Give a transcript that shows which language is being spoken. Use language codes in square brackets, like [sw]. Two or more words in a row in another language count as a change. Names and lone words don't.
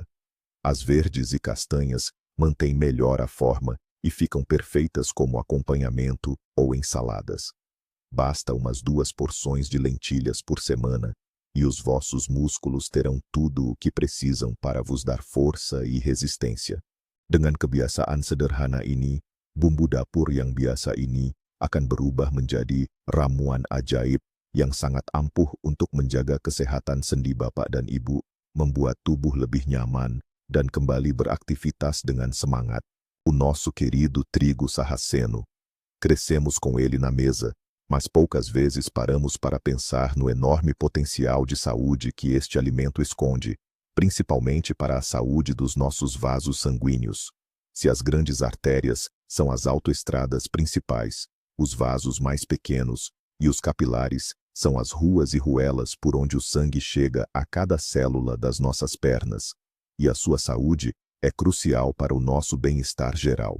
[pt] As verdes e castanhas mantêm melhor a forma e ficam perfeitas como acompanhamento ou ensaladas. Basta umas 2 porções de lentilhas por semana e os vossos músculos terão tudo o que precisam para vos dar força e resistência. [id] Dengan kebiasaan sederhana ini, bumbu dapur yang biasa ini akan berubah menjadi ramuan ajaib yang sangat ampuh untuk menjaga kesehatan sendi Bapak dan Ibu, membuat tubuh lebih nyaman dan kembali beraktivitas dengan semangat. [pt] O nosso querido trigo sarraceno. Crescemos com ele na mesa, mas poucas vezes paramos para pensar no enorme potencial de saúde que este alimento esconde, principalmente para a saúde dos nossos vasos sanguíneos. Se as grandes artérias são as autoestradas principais, os vasos mais pequenos e os capilares são as ruas e ruelas por onde o sangue chega a cada célula das nossas pernas, e a sua saúde é crucial para o nosso bem-estar geral.